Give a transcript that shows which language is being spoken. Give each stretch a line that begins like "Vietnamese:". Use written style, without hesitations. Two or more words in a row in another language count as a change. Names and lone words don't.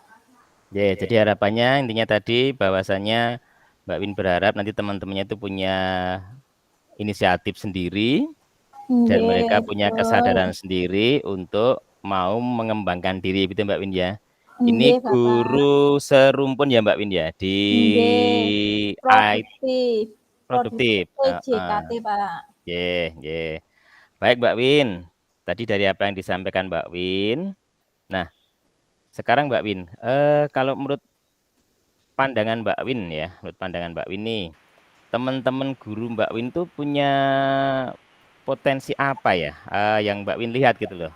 Indonesian: Ya, jadi harapannya intinya tadi bahwasannya Mbak Win berharap nanti teman-temannya itu punya inisiatif sendiri dan Nggih, mereka punya betul. kesadaran sendiri untuk mau mengembangkan diri, gitu Mbak Win ya. Ini Nggih, Bapak. guru serumpun ya Mbak Win ya di Nggih, IT produktif. produktif. JKT, Pak.
Javanese: Nggih, nggih.
Indonesian: Baik Mbak Win, tadi dari apa yang disampaikan Mbak Win. Nah, sekarang Mbak Win, kalau menurut pandangan Mbak Win ya, menurut pandangan Mbak Win nih, teman-teman guru Mbak Win tuh punya potensi apa ya, yang Mbak Win lihat gitu loh,